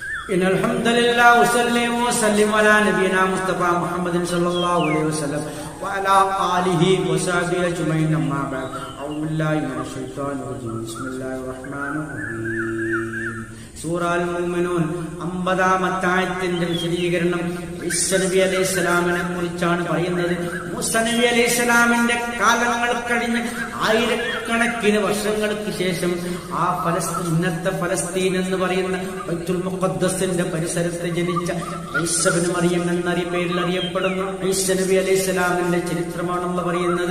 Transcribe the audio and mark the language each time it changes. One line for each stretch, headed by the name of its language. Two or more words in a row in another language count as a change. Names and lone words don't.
Arabic: إن الحمد لله وسلم وسلم على نبينا مصطفى محمد صلى الله عليه وسلم وعلى آله وصحبه أجمعين أما بعد أعوذ بالله من الشيطان الرجيم بسم الله الرحمن الرحيم
Malayalam: സൂറ അൽ മുഅ്മിനൂൻ 50-ാമത്തെ ആയത്തിന്റെ വിശദീകരണം ഈസാ നബി അലൈഹിസ്സലാമിനെ കുറിച്ചാണ് പറയുന്നത്. മൂസാ നബി അലൈഹിസ്സലാമിന്റെ കാലങ്ങൾ കഴിഞ്ഞ് ആയിരക്കണക്കിന് വർഷങ്ങൾക്ക് ശേഷം ആ ഇന്നത്തെ ഫലസ്തീൻ എന്ന് പറയുന്ന ബൈത്തുൽ മുഖദ്ദസിന്റെ പരിസരത്ത് ജനിച്ച ഈസാ ഇബ്നു മറിയം എന്ന പേരിൽ അറിയപ്പെടുന്ന ഈസാ നബി അലൈഹിസ്സലാമിന്റെ ചരിത്രമാണെന്ന് പറയുന്നത്.